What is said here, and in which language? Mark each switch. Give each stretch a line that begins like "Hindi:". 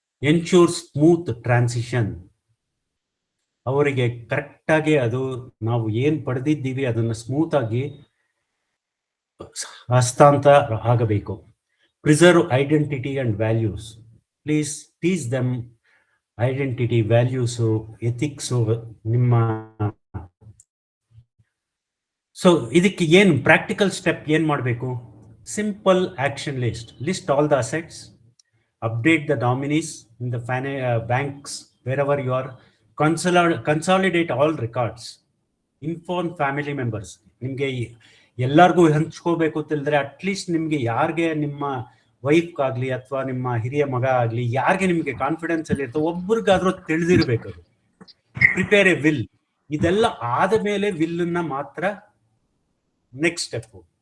English: Ensure smooth transition.
Kannada: ಅವರಿಗೆ ಕರೆಕ್ಟಾಗಿ ಅದು ನಾವು ಏನು ಪಡೆದಿದ್ದೀವಿ ಅದನ್ನು ಸ್ಮೂತ್ ಆಗಿ ಹಸ್ತಾಂತರ ಆಗಬೇಕು.
English: Preserve identity and values. Please teach them identity, values, ethics ನಿಮ್ಮ.
Kannada: ಸೊ ಇದಕ್ಕೆ ಏನು ಪ್ರಾಕ್ಟಿಕಲ್ ಸ್ಟೆಪ್ ಏನು ಮಾಡಬೇಕು?
English: Simple action list all the assets, update the nominees in the banks wherever you are, consolidate all records, inform family members.
Kannada: ನಿಮಗೆ ಎಲ್ಲರಿಗೂ ಹಂಚ್ಕೋಬೇಕು ತಿಳಿದ್ರೆ at least ನಿಮಗೆ ಯಾರಿಗೆ, ನಿಮ್ಮ ವೈಫ್ಗಾಗಲಿ ಅಥವಾ ನಿಮ್ಮ ಹಿರಿಯ ಮಗ ಆಗಲಿ, ಯಾರಿಗೆ ನಿಮಗೆ ಕಾನ್ಫಿಡೆನ್ಸ್ ಅಲ್ಲಿ ಇರ್ತೋ ಒಬ್ರಿಗಾದ್ರೂ ತಿಳಿದಿರ್ಬೇಕು. ಅದು
English: Prepare a will.
Kannada: ಇದೆಲ್ಲ ಆದ ಮೇಲೆ ವಿಲ್ಲನ್ನ ಮಾತ್ರ ನೆಕ್ಸ್ಟ್ ಸ್ಟೆಪ್.